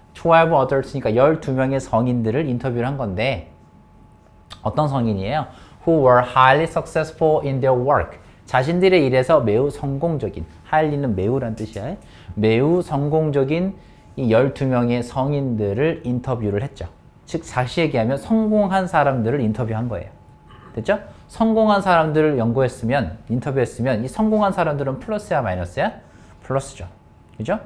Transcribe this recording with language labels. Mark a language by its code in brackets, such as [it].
[en] 12 adults [ko] 니까 12명의 성인들을 인터뷰를 한 건데 어떤 성인이에요? [en] Who were highly successful in their work. [ko] 자신들의 일에서 매우 성공적인, highly는 매우란 뜻이야. 매우 성공적인 이 12명의 성인들을 인터뷰를 했죠. 즉, 다시 얘기하면 성공한 사람들을 인터뷰한 거예요. 됐죠? 성공한 사람들을 인터뷰했으면 이 성공한 사람들은 플러스야 마이너스야? 플러스죠. 그죠?